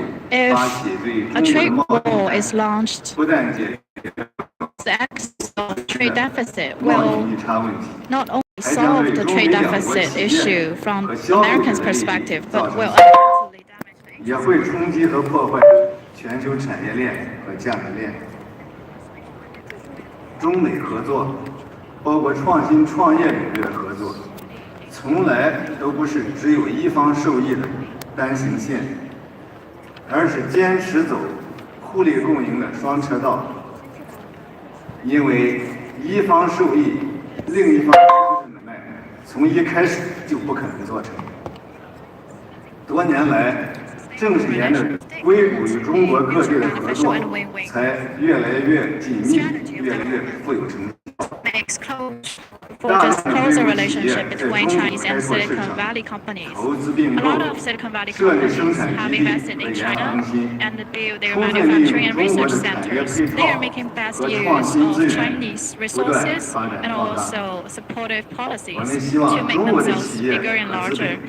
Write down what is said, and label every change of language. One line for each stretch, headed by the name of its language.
English: If a trade war is launched, the actual trade deficit will not only solve the trade deficit issue from Americans' perspective, but will actually damage
Chinese: 也会冲击和破坏全球产业链和价值链。中美合作，包括创新创业领域的合作，从来都不是只有一方受益的单行线，而是坚持走互利共赢的双车道。因为一方受益，另一方的买卖，从一开始就不可能做成。多年来，正是沿着硅谷与中国各地的合作，才越来越紧密，越来越富有成效。
English: forges closer relationship between Chinese and Silicon Valley companies. A lot of Silicon Valley companies have invested in China and built their manufacturing and research centers. They are making best use of Chinese resources and also supportive policies to make themselves bigger and larger.